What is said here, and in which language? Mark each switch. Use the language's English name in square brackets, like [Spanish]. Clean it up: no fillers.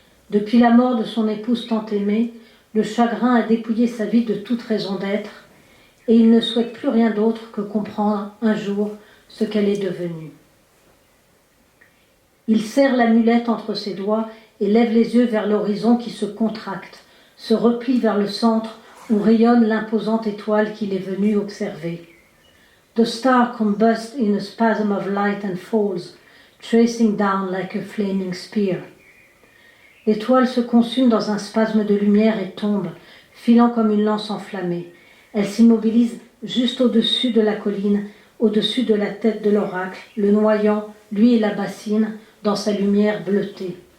[French] Depuis la mort de son épouse tant aimée, le chagrin a dépouillé sa vie de toute raison d'être, et il ne souhaite plus rien d'autre que comprendre un jour ce qu'elle est devenue. Il serre l'amulette entre ses doigts et lève les yeux vers l'horizon qui se contracte, se replie vers le centre où rayonne l'imposante étoile qu'il est venu observer. [English] The star combusts in a spasm of light and falls, tracing down like a flaming spear. [French] L'étoile se consume dans un spasme de lumière et tombe, filant comme une lance enflammée. Elle s'immobilise juste au-dessus de la colline, au-dessus de la tête de l'oracle, le noyant, lui et la bassine, dans sa lumière bleutée.